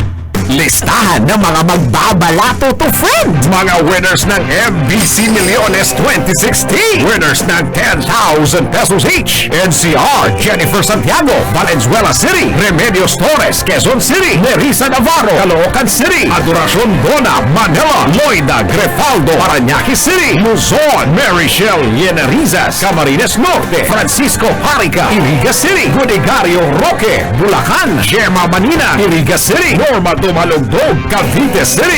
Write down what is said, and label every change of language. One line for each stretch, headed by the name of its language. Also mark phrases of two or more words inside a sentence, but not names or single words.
Filipino: Listahan ng mga magbabalato
English: to friend.
Filipino: Mga winners ng MBC Millones 2016. Winners ng 10,000
English: pesos each.
Filipino: NCR, Jennifer Santiago, Valenzuela City. Remedios Torres, Quezon City. Nerissa Navarro, Caloocan City. Adoracion Bona, Manila. Loida Grefaldo, Parañaque City. Luzon, Mary Shell Yenerizas, Camarines Norte. Francisco Parica, Iriga City. Gudigario Roque, Bulacan. Gemma Manina, Iriga City. Norma Dumalugdog, Cavite City.